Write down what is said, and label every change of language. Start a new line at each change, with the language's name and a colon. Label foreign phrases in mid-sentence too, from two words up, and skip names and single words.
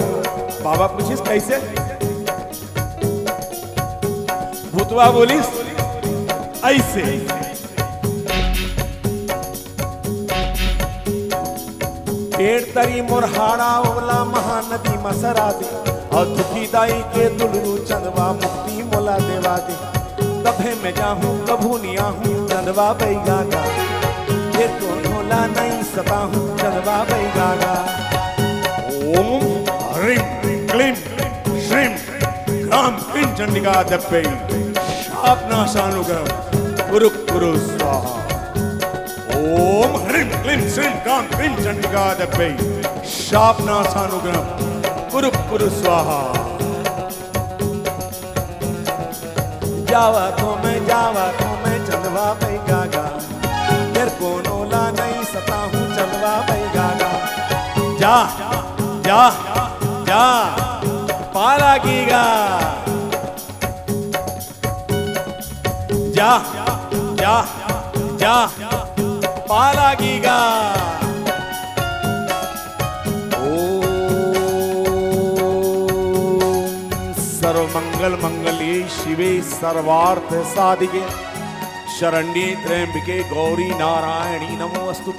Chhattisgarhi: बाबा पूछिस कैसे भूतवा बोलिस ऐसे पेड़ तरी मोरहाड़ा ओला महानदी मसरा दे और दुखी दाई के दुलरू चंदवा मुक्ति मोला देवा दे। कभे मैं जाहूं कभू नहीं आहूं चंदवा बैगा ये तो ढोला नहीं सता हूं चंदवा बैगा।
Sanskrit: ओम ह्रीं क्लीं श्रीं ग्राम क्लीं चंडिका दप्पे शापनाशानुग्रह कुरु कुरु स्वाहा। ओम ह्रीं क्लीं श्रीं ग्राम क्लीं चंडिका दप्पे शापनाशानुग्रह कुरु कुरु स्वाहा।
Chhattisgarhi: जावा तो मैं चंदवा बैगा तेरे को नोला नहीं सता हूँ चंदवा बैगा। जा जा जा पाला गीगा जा जा जा पालागीगा।
Sanskrit: सर्वमंगल मंगले शिवे सर्वार्थ साधिके शरण्ये त्र्यंबके गौरी नारायणी नमोस्तुते।